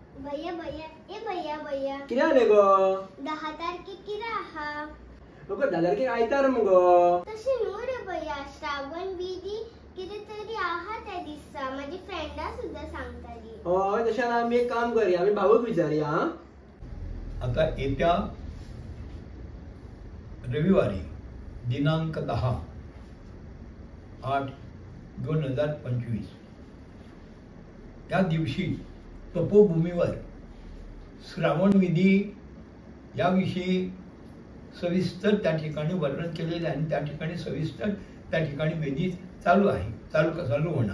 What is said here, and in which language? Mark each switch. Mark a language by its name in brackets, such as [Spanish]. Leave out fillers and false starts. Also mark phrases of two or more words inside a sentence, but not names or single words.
[Hindi] भैया भैया ए भैया भैया [Konkani] कितें जालें गो? 10 तारखेक कितें आहा? गो 10 तारखेक आयतार मगो. तशें न्हू रे भैया, श्रावण विधी कितें तरी आहा त्या दिसा. माझी फ्रेंडा सुद्धा सांगताली. हय तशें जाल्यार आमी एक काम करया, आमी भाऊक विचारया. [Marathi] आता येत्या रविवारी दिनांक 10/8/2025 त्या दिवशी तपोभूमीवर श्रावण विधी याविषयी सविस्तर त्या ठिकाणी वर्णन केलेले आहे आणि त्या ठिकाणी सविस्तर त्या ठिकाणी विधी चालू होणार.